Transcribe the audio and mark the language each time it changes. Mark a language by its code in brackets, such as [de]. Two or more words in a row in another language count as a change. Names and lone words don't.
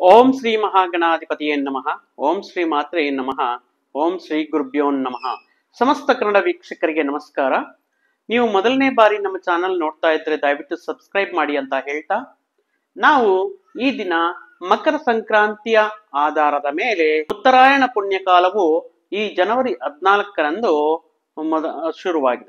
[sa] ಓಂ ಶ್ರೀ ಮಹಾಗಣಾಧಿಪತಿಯೇ ನಮಃ. ಓಂ ಶ್ರೀ ಮಾತ್ರೇ ನಮಃ. ಓಂ ಶ್ರೀ ಗುರುಭ್ಯೋ ನಮಃ. [kn] ಸಮಸ್ತ ಕನ್ನಡ ವೀಕ್ಷಕರಿಗೆ ನಮಸ್ಕಾರ. ನೀವು ಮೊದಲನೇ ಬಾರಿ ನಮ್ಮ ಚಾನಲ್ ನೋಡ್ತಾ ಇದ್ರೆ ದಯವಿಟ್ಟು ಸಬ್ಸ್ಕ್ರೈಬ್ ಮಾಡಿ ಅಂತ ಹೇಳ್ತಾ, ನಾವು ಈ ದಿನ ಮಕರ ಸಂಕ್ರಾಂತಿಯ ಆಧಾರದ ಮೇಲೆ ಉತ್ತರಾಯಣ ಪುಣ್ಯಕಾಲವು ಈ ಜನವರಿ 14ರಂದು ಶುರುವಾಗಿದೆ.